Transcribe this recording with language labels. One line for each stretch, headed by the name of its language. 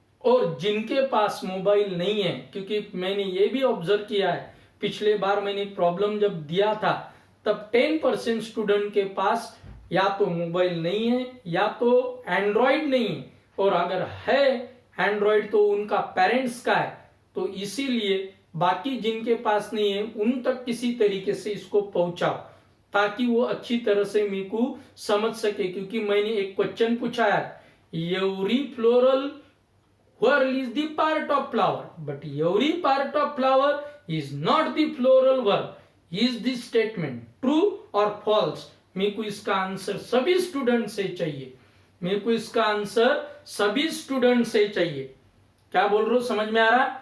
Hindi: और जिनके पास मोबाइल नहीं है, क्योंकि मैंने ये भी ऑब्जर्व किया है, पिछले बार मैंने प्रॉब्लम जब दिया था तब 10% स्टूडेंट के पास या तो मोबाइल नहीं है या तो एंड्रॉइड नहीं है, और अगर है एंड्रॉइड तो उनका पेरेंट्स का है। तो इसीलिए बाकी जिनके पास नहीं है उन तक किसी तरीके से इसको पहुंचाओ ताकि वो अच्छी तरह से मेरे को समझ सके। क्योंकि मैंने एक क्वेश्चन पूछा है,
English: Every floral whirl is the part of flower, but every part of flower is not the floral whirl. Is this statement true or false?
Hindi: मेरे को इसका आंसर सभी स्टूडेंट से चाहिए, मेरे को इसका आंसर सभी स्टूडेंट से चाहिए। क्या बोल रहे हो, समझ में आ रहा?